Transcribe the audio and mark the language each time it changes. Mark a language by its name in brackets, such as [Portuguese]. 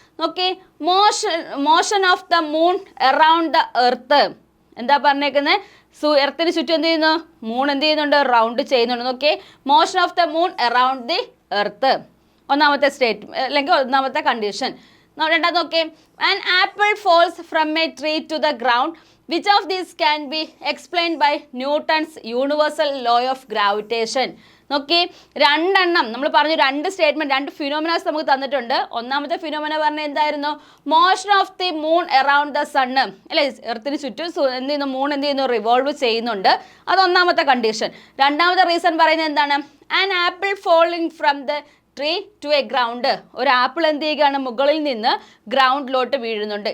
[English] നോക്കി, motion of the moon around the earth. [Malayalam] എന്താ പറഞ്ഞേക്കുന്നത്, എർത്തിന് ചുറ്റും എന്ത് ചെയ്യുന്നു, മൂൺ എന്ത് ചെയ്യുന്നുണ്ട്, റൗണ്ട് ചെയ്യുന്നുണ്ട്. [English] നോക്കി, motion of the moon around the earth, [Malayalam] ഒന്നാമത്തെ സ്റ്റേറ്റ് അല്ലെങ്കിൽ ഒന്നാമത്തെ കണ്ടീഷൻ. രണ്ടാമത് നോക്കി, [English] An apple falls from a tree to the ground. Which of these can be explained by Newton's universal law of gravitation? [Malayalam] നോക്കി രണ്ടെണ്ണം നമ്മൾ പറഞ്ഞു, രണ്ട് സ്റ്റേറ്റ്മെന്റ്, രണ്ട് ഫിനോമിനാസ് നമുക്ക് തന്നിട്ടുണ്ട്. ഒന്നാമത്തെ ഫിനോമിന പറഞ്ഞ എന്തായിരുന്നു? [English] motion of the moon around the sun, [Malayalam] അല്ലെ, എർത്തിന് ചുറ്റും എന്ത് ചെയ്യുന്നു, മൂൺ എന്ത് ചെയ്യുന്നു, റിവോൾവ് ചെയ്യുന്നുണ്ട്. അത് ഒന്നാമത്തെ കണ്ടീഷൻ. രണ്ടാമത്തെ റീസൺ പറയുന്നത് എന്താണ്? [English] an apple falling from the tree to a ground, [Malayalam] ഒരു ആപ്പിൾ എന്ത് ചെയ്യുകയാണ്, മുകളിൽ നിന്ന് ഗ്രൗണ്ടിലോട്ട് വീഴുന്നുണ്ട്.